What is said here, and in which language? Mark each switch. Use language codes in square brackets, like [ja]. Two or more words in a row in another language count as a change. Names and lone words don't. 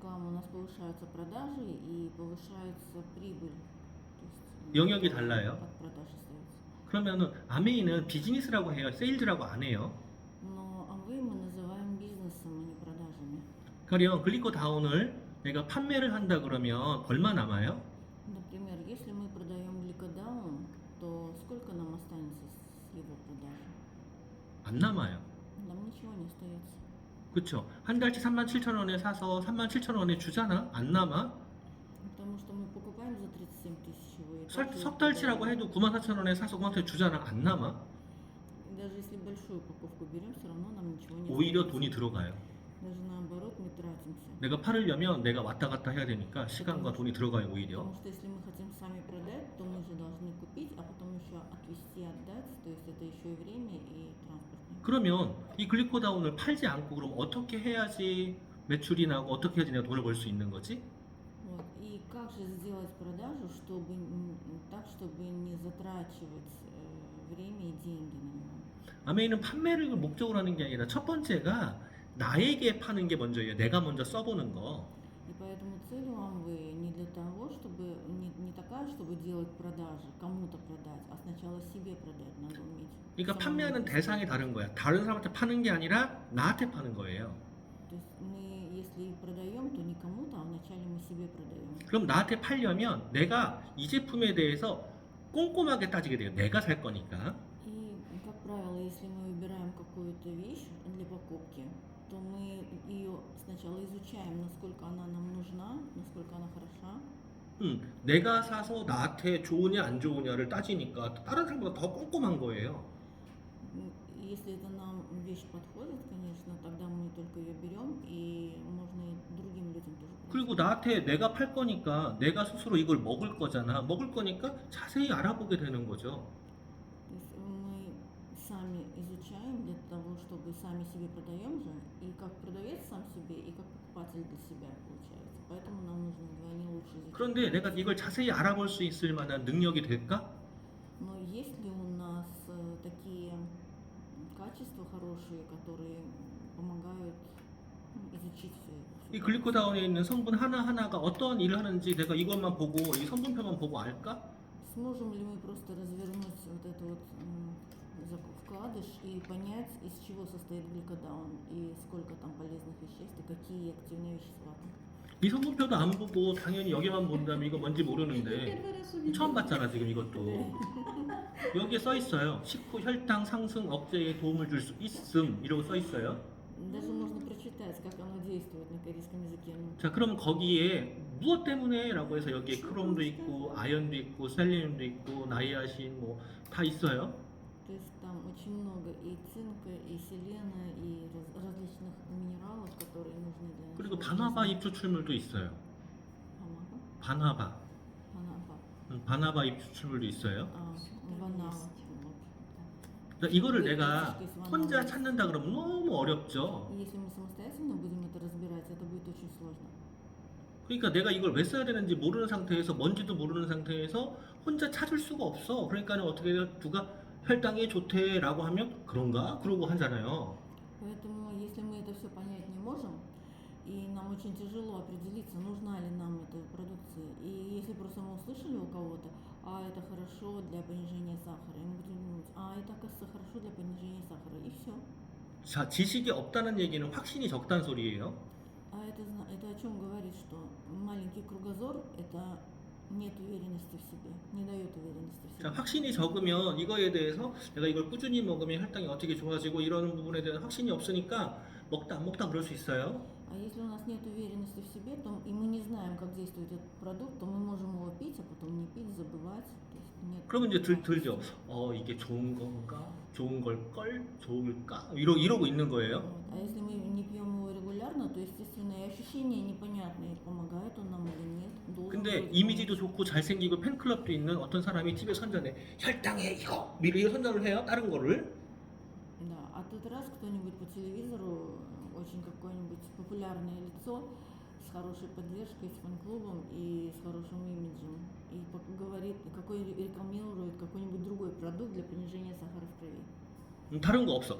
[ru] У нас повышаются продажи и повышается прибыль. То есть [ko] 영역이 달라요. [ru] от продаж остается. [ko] 그러면은 아메이는 비즈니스라고 해요. 세일즈라고 안 해요. [ru] Но Amway мы называем бизнесом, а не продажами. [ko] 가령 글리코 다운을 내가 판매를 한다 그러면 얼마 남아요? [ru] Например, если мы продаем гликодаун, то сколько нам останется с его продажи? [ko] 안 남아요. [ru] Нам ничего не остается. [ko] 그쵸? 한 달치 37,000원에 사서 37,000원에 주잖아? 안 남아? [ru] Потому что мы покупаем за 37 тысяч его. И [ko] 석 달치라고 해도 94,000원에 사서 그한테 주잖아? 안 남아? [ru] даже если большую упаковку берем, все равно нам ничего не [ko] 오히려 [ru] остается. [ko] 돈이 들어가요. [ru] Даже наоборот, мы тратимся. [ko] 내가 팔으려면 내가 왔다 갔다 해야 되니까 시간과 돈이 들어가요, 오히려. [ru] Потому что если мы хотим сами продать, то мы же должны купить, а потом еще отвезти, отдать. То есть это еще и время, и транспорт. [ko] 그러면 이 글리코다운을 팔지 않고 그럼 어떻게 해야지 매출이 나고 어떻게 해야지 내가 돈을 벌 수 있는 거지? [ru] Вот. И как же сделать продажу, чтобы так, чтобы не затрачивать время и деньги на него? [ko] 아메이는 판매를 목적으로 하는 게 아니라 첫 번째가 나에게 파는 게 먼저예요. 내가 먼저 써보는 거. [ru] И поэтому цель у Amway не для того, чтобы не такая, чтобы делать продажи, кому-то продать, а сначала себе продать надо уметь. [ko] 그러니까 [ru] самому [ko] 판매하는 [ru] это [ko] 대상이 다른 거야. 다른 사람한테 파는 게 아니라 나한테 파는 거예요. [ru] То есть мы, если продаем, то не кому-то, а вначале мы себе продаем. [ko] 그럼 나한테 팔려면 내가 이 제품에 대해서 꼼꼼하게 따지게 돼요. 내가 살 거니까. [ru] И, как правило, если мы выбираем какую-то вещь для покупки, то мы ее сначала изучаем, насколько она нам нужна, насколько она хороша. [ko] 내가 사서 나한테 좋으냐 안 좋으냐를 따지니까 다른 사람보다 더 꼼꼼한 거예요. [ru] Если это нам вещь подходит, конечно, тогда мы только ее берем, и можно и другим людям тоже продать. [ko] 그리고 나한테 내가 팔 거니까 내가 스스로 이걸 먹을 거잖아. 먹을 거니까 자세히 알아보게 되는 거죠. [ru] То есть мы сами изучаем для того, чтобы сами себе продаем же, и как продавец сам себе, и как покупатель для себя получается. Поэтому нам нужно вдвойне лучше изучать. [ko] 그런데 내가 이걸 자세히 알아볼 수 있을 만한 능력이 될까? [ru] Но есть ли у нас такие качества хорошие, которые помогают изучить все [ko] 이 글리코다운에 있는 성분 하나하나가 어떤 일을 하는지 내가 이것만 보고 이 성분표만 보고 알까? [ru] Сможем ли мы просто развернуть вот это вот вкладыш и понять, из чего состоит гликодаун и сколько там полезных веществ и какие активные вещества там? [ko] 이 성분표도 안 보고 당연히 여기만 본다면 이거 뭔지 모르는데 [ru] Первый раз увидела. [ko] 처음 봤잖아 지금 이것도. 네. 여기에 써 있어요. 식후 혈당 상승 억제에 도움을 줄 수 있음 이러고 써 있어요. [ru] Даже можно прочитать, как оно действует на корейском языке. Ну, [ko] 자 그럼 거기에 무엇 때문에 라고 해서 여기에 크롬도 있고 아연도 있고 셀레늄도 있고 나이아신 뭐 다 있어요. [ru] то есть там очень много и цинка, и селена, и различных минералов, которые нужны для [ko] 그리고 [ru] нашего [ko] 바나바 [ru] жизни. [ko] 잎 추출물도 있어요. [ru] Панаба? [ko] 바나바. [ru] Панаба. [ko] 바나바 잎 추출물도 있어요. [ru] Ванава. [ko] 그러니까 이거를 내가 혼자 찾는다 그러면 너무 어렵죠. [ru] И если мы самостоятельно будем это разбирать, это будет очень сложно. [ko] 그러니까 내가 이걸 왜 써야 되는지 모르는 상태에서 뭔지도 모르는 상태에서 혼자 찾을 수가 없어. 그러니까는 어떻게 해요? 누가 혈당에 좋대라고 하면 그런가? 그러고 하잖아요. [ru] Поэтому, если мы это все понять не можем, и нам очень тяжело определиться, нужна ли нам эта продукция, и если просто мы услышали у кого-то, это хорошо для понижения сахара, и мы будем думать, это, оказывается, хорошо для понижения сахара, и все. [ko] 자, 지식이 없다는 얘기는 확신이 적다는 소리예요. [ru] Это о чем говорит, что маленький кругозор – это нет уверенности в себе, не дает уверенности в [ko] 자, [ru] себе. [ko] 확신이 적으면 이거에 대해서 내가 이걸 꾸준히 먹으면 혈당이 어떻게 좋아지고 이러는 부분에 대한 확신이 없으니까 먹다 안 먹다 그럴 수 있어요. [ru] А если у нас нет уверенности в себе, то и мы не знаем, как действует этот продукт, то мы можем его пить, а потом не пить, забывать. То есть нет [ko] 그러면 이제 들죠. [ru] уверенности. [ko] 이게 좋은 건가? 좋은 걸걸? 좋을까? 이러고 있는 거예요. [ru] Вот. А если мы не пьем его регулярно, то, естественно, и ощущения непонятные, помогает он нам или нет. Должен [ko] 근데 [ru] быть [ko] 이미지도 [ru] помочь. [ko] 좋고 잘생기고 팬클럽도 있는 어떤 사람이 TV 선전에 혈당에 이거 미리 선전을 해요. 다른 거를. [ru] Да, а тот раз кто-нибудь по телевизору, очень какое-нибудь популярное лицо с хорошей поддержкой, с фан-клубом и с хорошим имиджем, и говорит, рекламирует какой-нибудь другой продукт для понижения сахара в крови. [ko] 다른 거 없어.